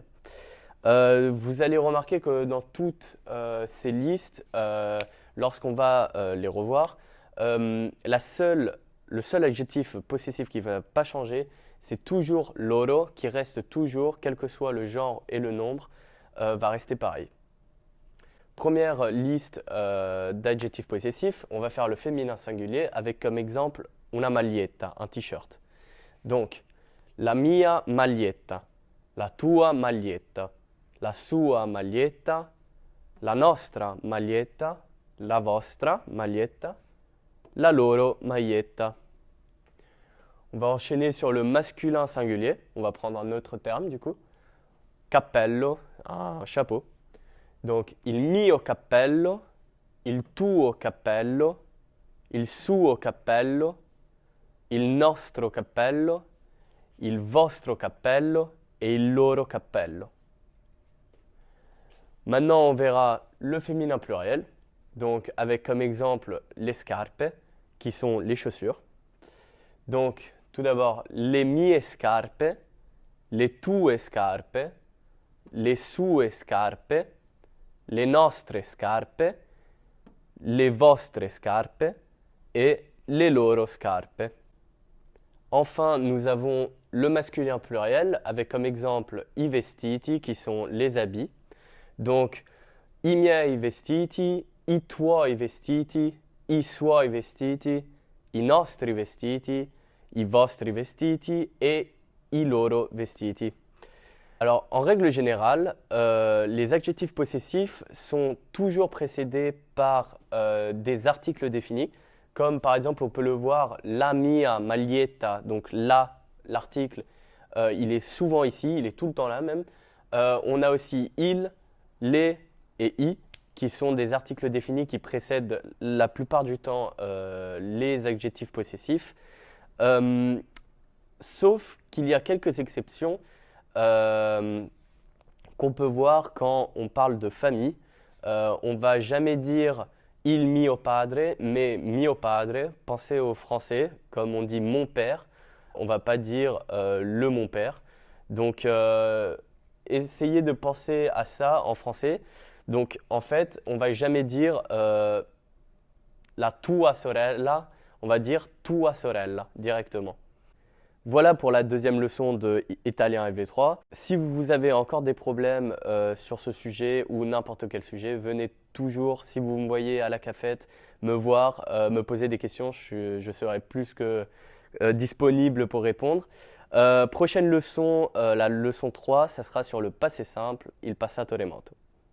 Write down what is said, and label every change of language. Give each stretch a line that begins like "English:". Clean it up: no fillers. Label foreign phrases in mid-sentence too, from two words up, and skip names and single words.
French: Vous allez remarquer que dans toutes ces listes, lorsqu'on va les revoir, le seul adjectif possessif qui ne va pas changer, c'est toujours loro, qui reste toujours, quel que soit le genre et le nombre, va rester pareil. Première liste d'adjectifs possessifs, on va faire le féminin singulier avec comme exemple
Italian: una maglietta,
French: un t-shirt.
Italian: Donc, la mia maglietta, la tua maglietta, la sua maglietta, la nostra maglietta, la vostra maglietta, la loro maglietta.
French: On va enchaîner sur le masculin singulier. On va prendre un autre terme du coup. Cappello, un chapeau. Donc,
Italian: il mio cappello, il tuo cappello, il suo cappello, il nostro cappello, il vostro cappello et il loro cappello.
French: Maintenant, on verra le féminin pluriel, donc avec comme exemple les scarpe, qui sont les chaussures. Donc, tout d'abord, les
Italian: mie scarpe, les tue scarpe, les sue scarpe, les nostre scarpe, les vostre scarpe et les loro scarpe.
French: Enfin, nous avons le masculin pluriel avec comme exemple
Italian: i vestiti
French: qui sont les habits. Donc,
Italian: i miei vestiti, i tuoi vestiti, i suoi vestiti, i nostri vestiti, i vostri vestiti et i loro vestiti.
French: Alors, en règle générale, les adjectifs possessifs sont toujours précédés par des articles définis, comme par exemple, on peut le voir,
Italian: la mia maglietta,
French: donc l'article, il est souvent ici, il est tout le temps là même. On a aussi il, les et i, qui sont des articles définis qui précèdent la plupart du temps les adjectifs possessifs, sauf qu'il y a quelques exceptions qu'on peut voir quand on parle de famille. On ne va jamais dire
Italian: il mio padre,
French: mais
Italian: mio padre.
French: Pensez au français, comme on dit mon père, on ne va pas dire le mon père. Donc, essayez de penser à ça en français. Donc, en fait, on ne va jamais dire
Italian: la tua sorella,
French: on va dire
Italian: tua sorella
French: directement. Voilà pour la deuxième leçon de Italien LV3. Si vous avez encore des problèmes sur ce sujet ou n'importe quel sujet, venez toujours, si vous me voyez à la cafette, me voir, me poser des questions. Je serai plus que disponible pour répondre. Prochaine leçon, la leçon 3, ça sera sur le passé simple,
Italian: il passato remoto.